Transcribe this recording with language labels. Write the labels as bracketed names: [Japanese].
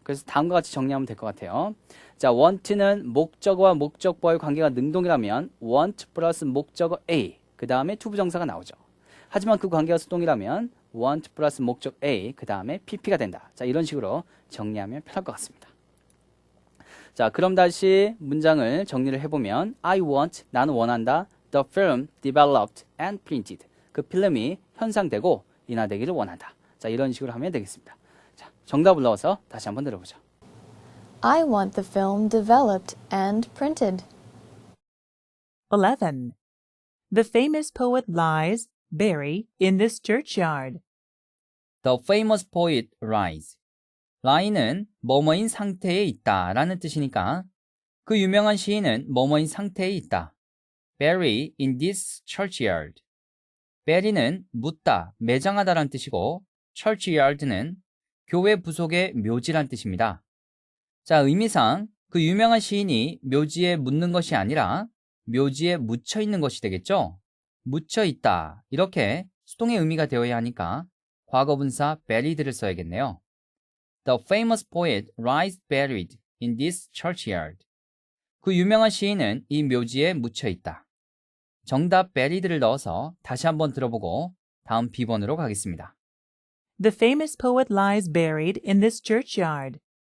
[Korean] 그래서 다음과 같이 정리하면 될 것 같아요. 자, want는 목적어와 목적보와의 관계가 능동이라면 want 플러스 목적어 A 그 다음에 투부정사가 나오죠. 하지만 그 관계가 수동이라면 want 플러스 목적 A 그 다음에 PP가 된다. 자, 이런 식으로 정리하면 편할 것 같습니다. 자, 그럼 다시 문장을 정리를 해보면 [English] I want, [Korean] 나는 원한다. [English] The film developed and printed. [Korean] 그 필름이 현상되고 인화되기를 원한다. 자, 이런 식으로 하면 되겠습니다. 자, 정답을 넣어서 다시 한번 들어보죠. [English] I want the film developed and printed. 11. The famous poet lies buried in this churchyard. The famous poet lies. [Korean] lie는 뭐뭐인 상태에 있다 라는 뜻이니까 그 유명한 시인은 뭐뭐인 상태에 있다. [English] bury in this churchyard. [Korean] bury는 묻다, 매장하다 라는 뜻이고 churchyard는 교회 부속의 묘지란 뜻입니다. 자, 의미상 그 유명한 시인이 묘지에 묻는 것이 아니라 묘지에 묻혀 있는 것이 되겠죠? 묻혀 있다. 이렇게 수동의 의미가 되어야 하니까 과거분사 buried를 써야겠네요. [English] The famous poet lies buried in this churchyard. [Korean] 그 유명한 시인은 이 묘지에 묻혀 있다. 정답 buried를 넣어서 다시 한번 들어보고 다음 B번으로 가겠습니다. [English] The famous poet lies buried in this churchyard.